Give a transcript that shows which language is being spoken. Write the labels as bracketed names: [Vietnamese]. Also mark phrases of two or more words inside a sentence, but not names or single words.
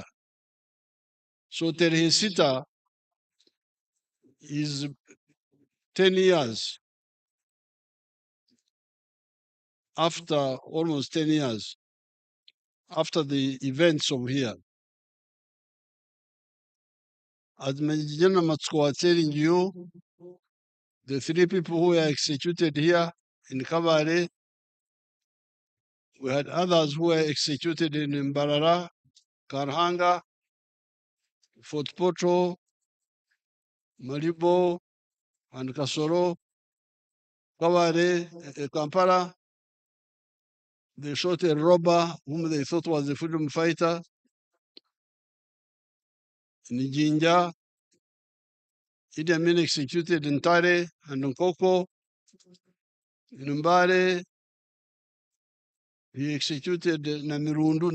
[English] So Tarehe Sita is 10 years after, almost 10 years after the events of here. As Major Matsko was telling you, the three people who were executed here in Kabare, we had others who were executed in Mbarara, Karhanga, Fort Poto, Maribo, and Kasoro, Kabare, Kampala. They shot a robber whom they thought was a freedom fighter. In Jinja, Idi Amin executed in Tare and Nkoko. In Mbare, he executed Namirundu.